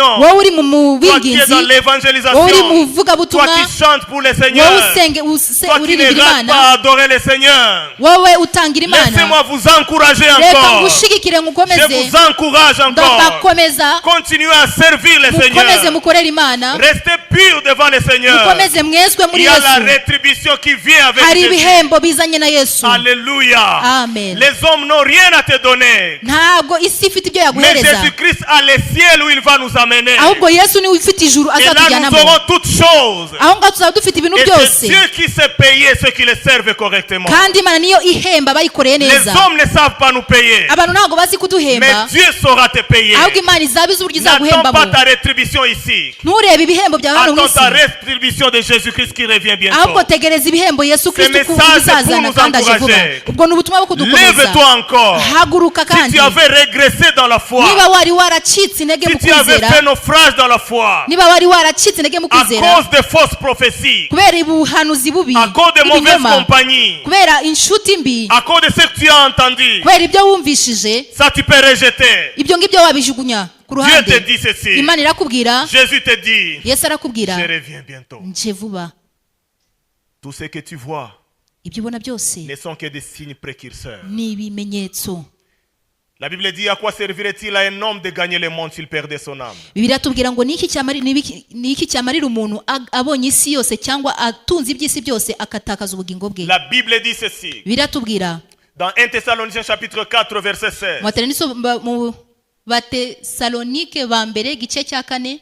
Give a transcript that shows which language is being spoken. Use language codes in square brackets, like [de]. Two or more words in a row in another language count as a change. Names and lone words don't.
[rw] wowe uri mu [fr] toi qui es [rw] bwinginzi [fr] dans [rw] wowe uri mu [fr] l'évangélisation, toi [rw] vugabutumwa [fr] qui chantes pour le [rw] wowe [fr] Seigneur, [rw] usenge [fr] toi qui ne [rw] uririmbira [fr] rates [rw] imana [fr] pas à adorer le Seigneur, [rw] wowe utangira imana [fr] laissez-moi vous encourager [rw] reka [fr] encore. [rw] ngushigikire [fr] Je [rw] ngukomeze [fr] vous encourage encore. [rw] ndabakomeza [fr] Continuez à servir le [rw] mukomeze [fr] Seigneur. [rw] mukorere imana [fr] Restez purs devant le Seigneur. [rw] mukomeze mwezwe muri [fr] Il y a la [rw] yesu [fr] rétribution qui vient avec [rw] hari [fr] Jésus. [rw] ibihembo bizanye na yesu [fr] Alléluia. [rw] amen [fr] Les hommes n'ont rien à te donner. [rw] ntabwo isi ifite ibyo [fr] Mais [rw] yaguhereza [fr] Jésus-Christ a le ciel où il va nous amener. [rw] ahubwo yesu niwe ufite ijuru [fr] Et là, nous [rw] azatujyanamo [fr] aurons toutes choses. [rw] aho ngaho tuzaba dufite ibintu [fr] Et [rw] byose [fr] c'est Dieu qui sait payer ceux qui le servent correctement. [rw] kandi imana niyo ihemba bayikoreye [fr] Les [rw] neza [fr] hommes ne savent pas nous payer. [rw] abantu ntabwo bazi [fr] Mais [rw] kuduhemba [fr] Dieu saura te payer. [rw] ahubwo imana izabiza uburyo [fr] N'attends [rw] izaguhembamo [fr] pas ta rétribution ici. [rw] nturebe ibihembo byawe hano mu [fr] Attends ta [rw] isi [fr] rétribution de Jésus-Christ qui revient [rw] ahubwo [fr] bientôt. [rw] tegereza ibihembo yesu kristo [fr] message pour [rw] bizazana [fr] nous [rw] kandi aje vuba [fr] encourager. [rw] ubwo ni ubutumwa bwo kudukomeza [fr] Lève-toi encore. [rw] haguruka [fr] Si [rw] kandi [fr] tu avais régressé dans la foi, [rw] niba wari waracitse intege mu [fr] si tu avais [rw] kwizera [fr] fait naufrage dans la foi, [rw] niba wari waracitse intege mu [fr] à [rw] kwizera [fr] cause de fausses prophéties, [rw] kubera ubuhanuzi bubi [fr] à cause de mauvaises [rw] ibinyoma [fr] compagnies, [rw] kubera inshuti mbi [fr] à cause de ce que tu as entendu, [rw] kubera ibyo wumvishije [fr] ça tu peux rejeter. [rw] ibyo ngibyo wabijugunya ku [fr] Dieu te [rw] ruhande [fr] dit ceci. [rw] imana irakubwira [fr] Jésus te dit, [rw] yesu arakubwira [fr] je reviens bientôt. [rw] nje vuba [fr] Tout ce que tu vois [rw] ibyo ubona byose [fr] ne sont que des signes précurseurs. [rw] ni ibimenyetso [fr] La Bible dit, à quoi servirait-il à un homme de gagner le monde s'il perdait son âme? [rw] bibiliya tubwira ngo ni iki cyamarira umuntu abonye isi yose cyangwa atunze iby'isi byose akatakaza ubugingo bwe [fr] La Bible dit ceci. [rw] bibiliya tubwira [fr] Dans 1 Thessaloniciens chapitre 4 verset 16. [rw] mu batesalonike ba mbere igice cya 4